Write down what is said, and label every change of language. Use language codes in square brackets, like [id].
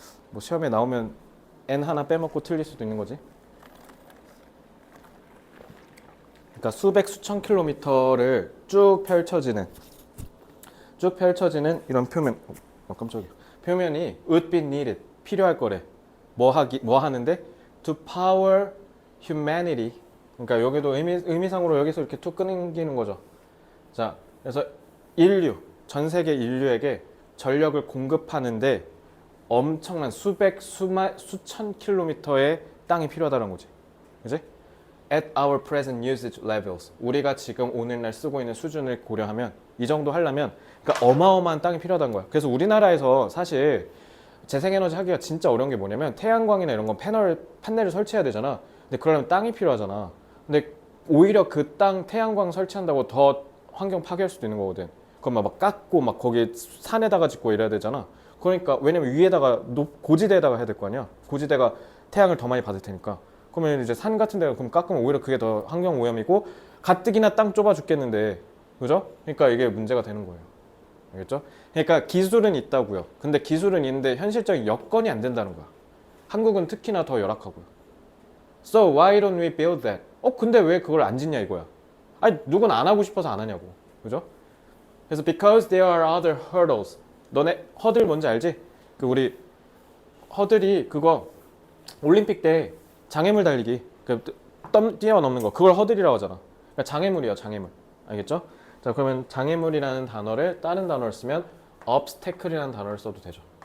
[ko] 뭐 시험에 나오면 n 하나 빼먹고 틀릴 수도 있는 거지. 그러니까 수백 수천 킬로미터를 쭉 펼쳐지는 이런 표면. 깜짝이야. 표면이 [en] would be needed [ko] 필요할 거래. 뭐 하는데 [en] to power humanity. [ko] 그러니까 여기도 의미상으로 여기서 이렇게 툭 끊기는 거죠. 자, 그래서 전 세계 인류에게 전력을 공급하는데 엄청난 수천 킬로미터의 땅이 필요하다는 거지. 그지? [en] At our present usage levels. [ko] 우리가 지금 오늘날 쓰고 있는 수준을 고려하면 이 정도 하려면 그러니까 어마어마한 땅이 필요하다는 거야. 그래서 우리나라에서 사실 재생에너지 하기가 진짜 어려운 게 뭐냐면 태양광이나 이런 건 판넬을 설치해야 되잖아. 근데 그러려면 땅이 필요하잖아. 근데 오히려 그 땅 태양광 설치한다고 더 환경 파괴할 수도 있는 거거든. 그럼 막 깎고 막 거기 산에다가 짓고 이래야 되잖아. 그러니까 왜냐면 위에다가 고지대에다가 해야 될 거 아니야. 고지대가 태양을 더 많이 받을 테니까. 그러면 이제 산 같은 데가 그럼 깎으면 오히려 그게 더 환경 오염이고 가뜩이나 땅 좁아 죽겠는데, 그죠? 그러니까 이게 문제가 되는 거예요. 알겠죠? 그러니까 기술은 있다고요. 근데 기술은 있는데 현실적인 여건이 안 된다는 거야. 한국은 특히나 더 열악하고요. [en] So why don't we build that? [ko] 근데 왜 그걸 안 짓냐 이거야. 아니 누군 안 하고 싶어서 안 하냐고. 그죠? [en] 그래서 because there are other hurdles. [ko] 너네 허들 뭔지 알지? 그 우리 허들이 그거 올림픽 때 장애물 달리기 뛰어넘는 거 그걸 허들이라고 하잖아. 그러니까 장애물이야 장애물. 알겠죠? 자, 그러면 장애물이라는 단어를 다른 단어를 쓰면 obstacle이라는 단어를 써도 되죠.